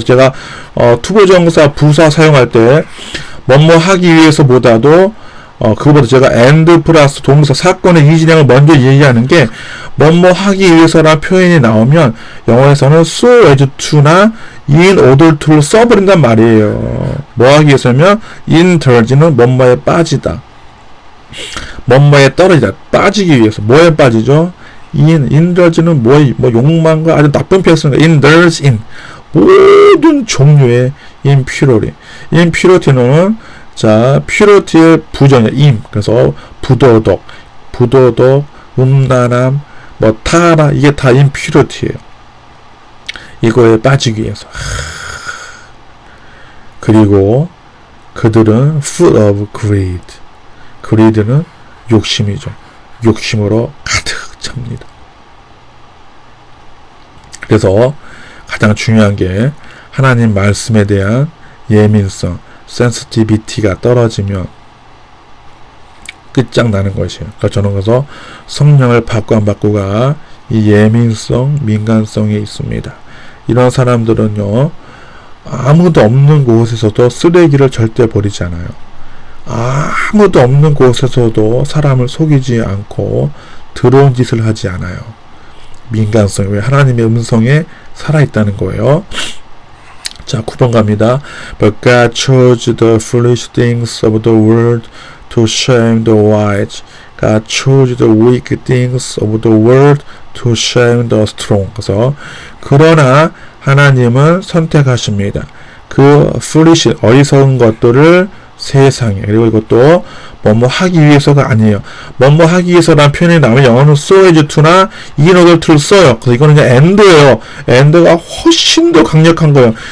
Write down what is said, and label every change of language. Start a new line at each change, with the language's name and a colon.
Korean: 제가 투부정사 부사 사용할 때 뭐뭐 하기 위해서보다도 그거보다 제가 and 플러스 동사 사건의 이진행을 먼저 얘기하는 게 뭐뭐 하기 위해서라는 표현이 나오면 영어에서는
English: so as to
Korean: 나
English: in order to
Korean: 를 써버린단 말이에요. 뭐 하기 위해서면 indulge는 뭐뭐에 빠지다. 뭐뭐에 떨어지다. 빠지기 위해서. 뭐에 빠지죠? indulge는 뭐 욕망과 아주 나쁜 표현입니다.
English: indulge in
Korean: 모든 종류의 impurity. impurity는 자, purity의 부정이에요. 그래서 부도덕, 음란함, 뭐 타라 이게 다 impurity예요. 이거에 빠지기 위해서. 그리고 그들은
English: full of greed.
Korean: greed는 욕심이죠. 욕심으로 가득 찹니다. 그래서 가장 중요한 게 하나님 말씀에 대한 예민성, sensitivity가 떨어지면 끝장나는 것이에요. 그래서 저는 그래서 성령을 받고 안 받고가 이 예민성, 민감성에 있습니다. 이런 사람들은요, 아무도 없는 곳에서도 쓰레기를 절대 버리지 않아요. 아무도 없는 곳에서도 사람을 속이지 않고 더러운 짓을 하지 않아요. 민감성, 왜 하나님의 음성에 살아있다는 거예요. 자, 9번 갑니다.
English: But God chose the foolish things of the world to shame the wise. God chose the weak things of the world to shame the strong.
Korean: 그래서 그러나 하나님은 선택하십니다. 그 foolish, 어리석은 것들을 세상에. 그리고 이것도 뭐뭐 하기 위해서가 아니에요. 뭐뭐 하기 위해서라는 표현이 나오면 영어는
English: so as to
Korean: 나
English: in order to
Korean: 를 써요. 그래서 이거는 그냥 and예요. and가 훨씬 더 강력한 거예요.